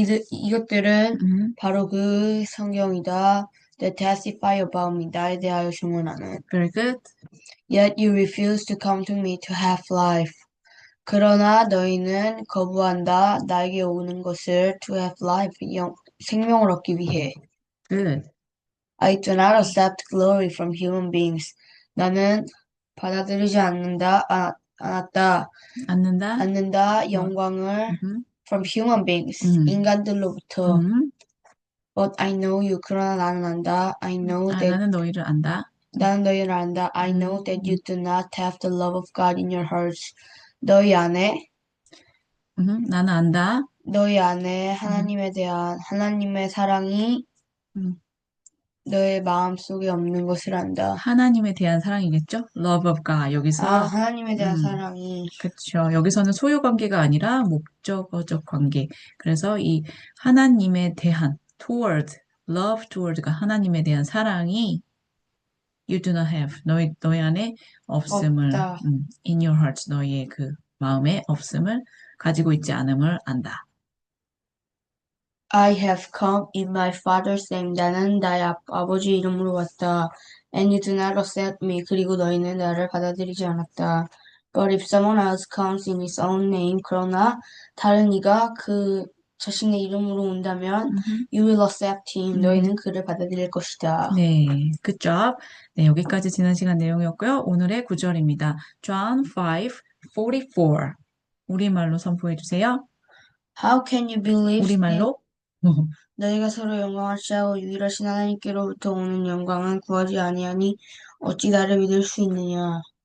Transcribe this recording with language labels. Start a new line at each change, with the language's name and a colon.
Korean: 이것들은 바로 그 성경이다.
English: That testify about me.
Korean: 나에 대하여 증언하는.
English: very good. Yet you refuse to come to me to have life.
Korean: 그러나 너희는 거부한다. 나에게 오는 것을
English: to have life.
Korean: 생명을 얻기 위해.
English: Good. I do not accept glory from human beings.
Korean: 나는 받아들이지 않는다. 않는다. 영광을
English: from human beings.
Korean: 인간들로부터.
English: But I know you.
Korean: 그러나 나는 안다.
English: I know that.
Korean: 나는 너희를 안다. 나는 너희를 안다.
English: I know that you do not have the love of God in your hearts.
Korean: 너희 안에. 나는 안다. 너희 안에 하나님에 대한 하나님의 사랑이 너의 마음속에 없는 것을 안다. 하나님에 대한 사랑이겠죠?
English: Love of God.
Korean: 여기서 하나님에 대한 사랑이. 그렇죠. 여기서는 소유 관계가 아니라 목적어적 관계. 그래서 이 하나님에 대한 toward, love toward가 하나님에 대한 사랑이
English: you do not have.
Korean: 너희 안에 없음을 없다.
English: in your heart.
Korean: 너희의 그 마음에 없음을 가지고 있지 않음을 안다.
English: I have come in my Father's name.
Korean: 나는 나의 아버지 이름으로 왔다.
English: And you do not accept me.
Korean: 그리고 너희는 나를 받아들이지 않았다.
English: But if someone else comes in his own name,
Korean: 그러나 다른 이가 그 자신의 이름으로 온다면
English: you will accept him.
Korean: 너희는 그를 받아들일 것이다.
English: 네, good job.
Korean: 네, 여기까지 지난 시간 내용이었고요. 오늘의 구절입니다. John 5:44. 우리말로 선포해 주세요.
English: How can you believe
Korean: 우리말로? 너희가 서로 영광을 취하고 유일하신 하나님께로부터 오는 영광은 구하지 아니하니 어찌 나를 믿을 수 있느냐.